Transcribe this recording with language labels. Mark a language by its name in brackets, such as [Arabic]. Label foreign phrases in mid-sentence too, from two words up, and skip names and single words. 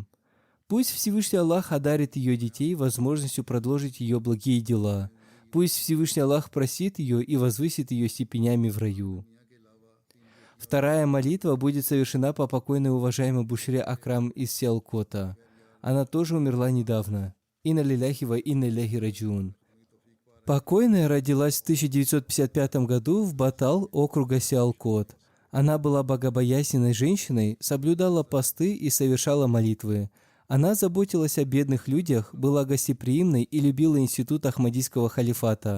[Russian] Пусть Всевышний Аллах одарит ее детей возможностью продолжить ее благие дела. Пусть Всевышний Аллах простит ее и возвысит ее степенями в раю». Вторая молитва будет совершена по покойной уважаемой Бушре Акрам из Сиалкота. Она тоже умерла недавно. [Arabic] إنا لله وإنا إليه راجعون. [Russian] Покойная родилась в 1955 году в Батал округа Сиалкот. Она была богобоязненной женщиной, соблюдала посты и совершала молитвы. Она заботилась о бедных людях, была гостеприимной и любила институт Ахмадийского халифата.